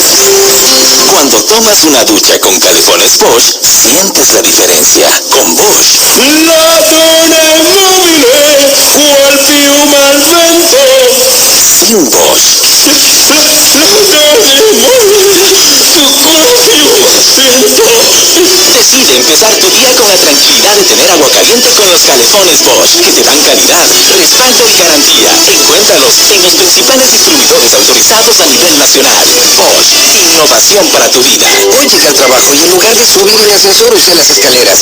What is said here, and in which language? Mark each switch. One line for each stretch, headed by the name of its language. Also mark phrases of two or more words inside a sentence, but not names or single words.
Spanish: Cuando tomas una ducha con calefones Bosch, sientes la diferencia. Con Bosch.
Italian: La donna è mobile, qual più malvento.
Spanish: Sin Bosch.
Italian: La donna è mobile, qual più malvento.
Spanish: Decide empezar tu día con la tranquilidad de tener agua caliente con los calefones Bosch, que te dan calidad, respaldo y garantía. Encuéntralos en los principales distribuidores autorizados a nivel nacional. Bosch, innovación para tu vida. Hoy llegué al trabajo y en lugar de subir mi ascensor usé las escaleras.